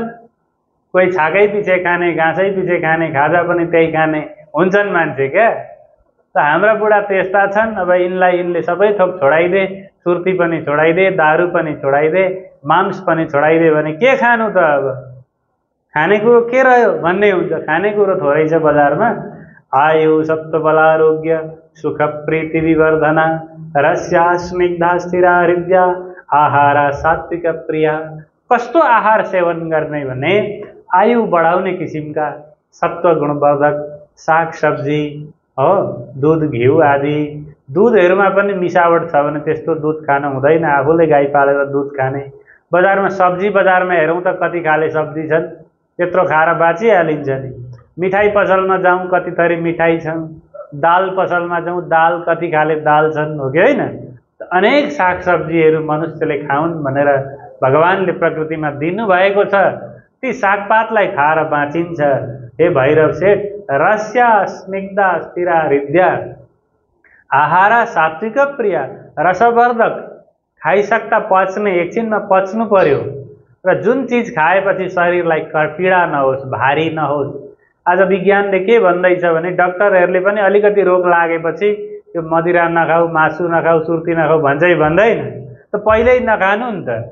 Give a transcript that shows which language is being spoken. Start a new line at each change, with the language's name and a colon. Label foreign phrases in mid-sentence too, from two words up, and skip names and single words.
Nepali: कोही छाकै पछि खाने, घाँसै पछि खाने, खाजा पनि त्यही खाने हुन्छन् मान्छे क्या। त हाम्रा बुढा त्यस्ता छन्। अब यिनले सबै थोक छोडाइदे, सुर्ती पनि छोडाइदे, दारू पनि छोडाइदे, मांस पनि छोडाइदे भने के खानु त? अब खानेकुरो के रह्यो भन्ने हुन्छ। खानेकुरो थोरै छ बजारमा।
Sanskrit: आयु सप्तबलारोग्य सुख प्रीति विवर्धना रस्या स्निग्धा स्थिरा हृदया आहारा सात्विक प्रिया।
Nepali: कस्तो आहार सेवन गर्ने भने आयु बढाउने किसिमका सत्व गुणवर्धक साग सब्जी हो, दूध घिउ आदि। दूधहरूमा पनि मिसावट छ भने त्यस्तो दूध खान हुँदैन। आफूले गाई पालेर दूध खाने। बजारमा सब्जी बजारमा हेरौँ त कति खाले सब्जी छन्, त्यत्रो खाएर बाँचिहालिन्छ नि। मिठाई पसलमा जाउँ कति थरी मिठाई छन्, दाल पसलमा जाउँ दाल कति खाले दाल छन्, हो कि होइन? अनेक साग सब्जीहरू मनुष्यले खाउन् भनेर भगवानले प्रकृतिमा दिनुभएको छ। ती सागपातलाई खाएर बाँचिन्छ। हे भैरव सेठ,
Sanskrit: रस्या स्निग्धा स्थिरा हृदया आहारा सात्विक प्रिया।
Nepali: रसवर्धक खाइसक्दा पच्ने, एकछिनमा पच्नु पर्यो र जुन चिज खाएपछि शरीरलाई पीडा नहोस्, भारी नहोस्। आज विज्ञानले के भन्दैछ भने डाक्टरहरूले पनि अलिकति रोग लागेपछि यो मदिरा नखाऊ, मासु नखाऊ, सुर्ती नखाऊ भन्छै भन्दैन त पहिल्यै नखानु नि त।